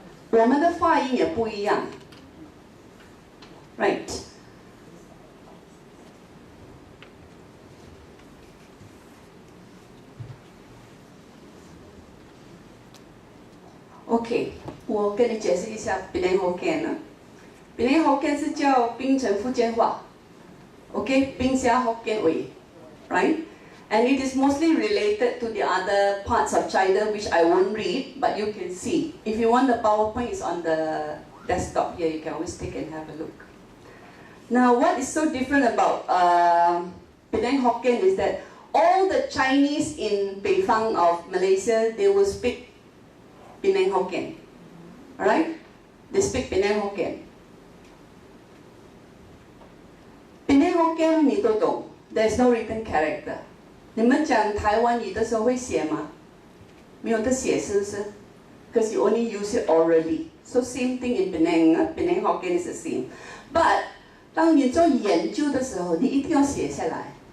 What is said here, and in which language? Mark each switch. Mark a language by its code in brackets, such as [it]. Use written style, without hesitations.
[zh] 我们的发音也不一样 ， [en] right？ [zh] OK， 我跟你解释一下Penang Hokkien 呢。 Penang Hokkien 是叫槟城福建话 ，OK， 冰虾Hokkien 话 ，right？ [en] And it is mostly related to the other parts of China which I won't read, but you can see. If you want the PowerPoint, it's on the desktop here. You can always take and have a look. Now, what is so different about Penang Hokkien is that all the Chinese in Beifang of Malaysia, they will speak Penang Hokkien, alright? They speak Penang Hokkien. Penang Hokkien [zh] 你都懂 [en] ，there's no written character. [zh] 你们讲台湾语的时候会写吗？没有得写，是不是 ？ [en] Because you only use it orally. So same thing in Penang. Penang Hokkien is the same. But [zh] 当你做研究的时候，你一定要写下来。